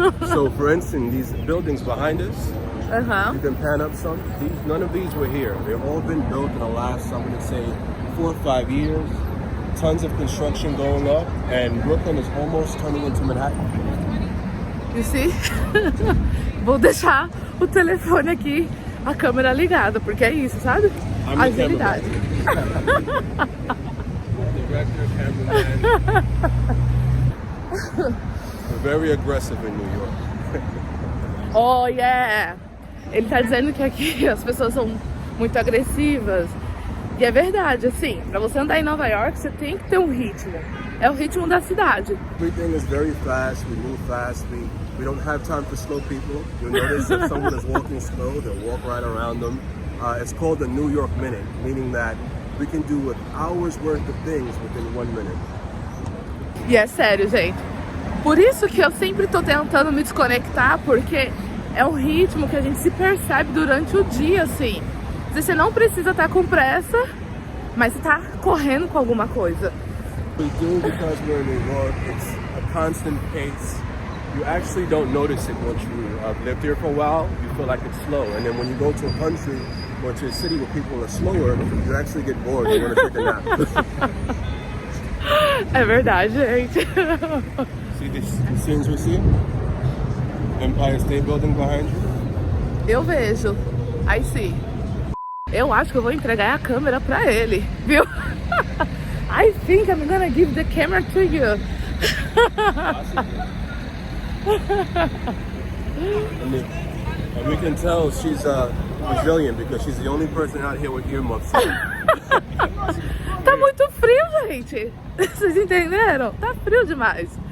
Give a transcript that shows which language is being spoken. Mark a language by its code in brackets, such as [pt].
[en] So, for instance, these buildings behind us, you can pan up some. None of these were here. They've all been built in the last, I'm going to say, 4 or 5 years. Tons of construction going up, and Brooklyn is almost turning into Manhattan. You see? [pt] Vou deixar o telefone aqui, a câmera ligada, porque é isso, sabe? Agilidade. [en] Director, cameraman. We're very aggressive in New York. Oh yeah! [pt] Ele tá dizendo que aqui as pessoas são muito agressivas. E é verdade, assim, pra você andar em Nova York, você tem que ter um ritmo. É o ritmo da cidade. [en] Everything is very fast, we move fast, we don't have time for slow people. You'll notice if someone is walking slow, they'll walk right around them. It's called the New York Minute, meaning that we can do an hour's worth of things within 1 minute. [pt] E é sério, gente. Por isso que eu sempre tô tentando me desconectar, porque é um ritmo que a gente se percebe durante o dia, assim. Você não precisa estar com pressa, mas você tá correndo com alguma coisa. [en] We do because we're in New York, it's a constant pace. You actually don't notice it once you lived here for a while. You feel like it's slow, and then when you go to a country or to a city where people are slower, you actually get bored. You want to take a nap. [pt] É verdade, gente. [en] See the scenes we see? Empire State Building behind you. [pt] Eu vejo. [en] I see. [pt] Eu acho que eu vou entregar a câmera pra ele, viu? [en] I think I'm gonna give the camera to you. And we can tell she's Brazilian because she's the only person out here with earmuffs on. [pt] Tá muito frio, gente. Vocês entenderam? Tá frio demais.